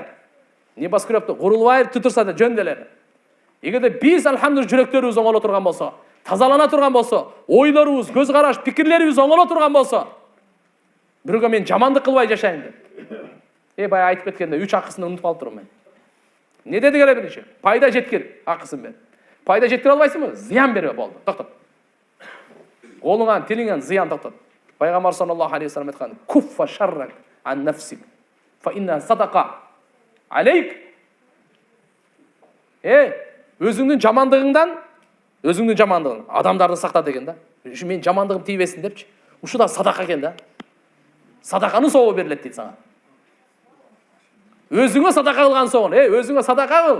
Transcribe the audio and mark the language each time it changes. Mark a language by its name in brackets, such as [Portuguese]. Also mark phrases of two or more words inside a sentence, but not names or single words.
[Kyrgyz] Небоскребти курулбай тутурса да жөн деле. Эгерде биз алхамдулилlah жүрөктөрүбүз оңоло турган болсо, тазалана турган болсо, ойлорубуз, көз караш, пикирлерибиз оңоло турган болсо, бирөөгө мен жамандык кылбай жашайм деп. Бая айтып кеткенде 3 акысын унутуп калып турмун мен. Не деди эле биринчи? Пайда жеткир акысын бер. Пайда жеткире албайсыңбы? Зыян бербе, болду. Токтот. Колуңан, тилиңен зыян токтот. [Arabic] Пайгамбар صلى الله عليه وسلم айткан: "كف شرك عن نفسك فإنها صدقة عليك." [Kyrgyz] Өзүңдүн жамандыгың адамдарды сакта деген да. Ушу мен жамандыгым тийбесин депчи. Ушу да садака экен да. Садаканын сообу берилет дейт сага. Өзүңө садака кылган соң, өзүңө садака кыл.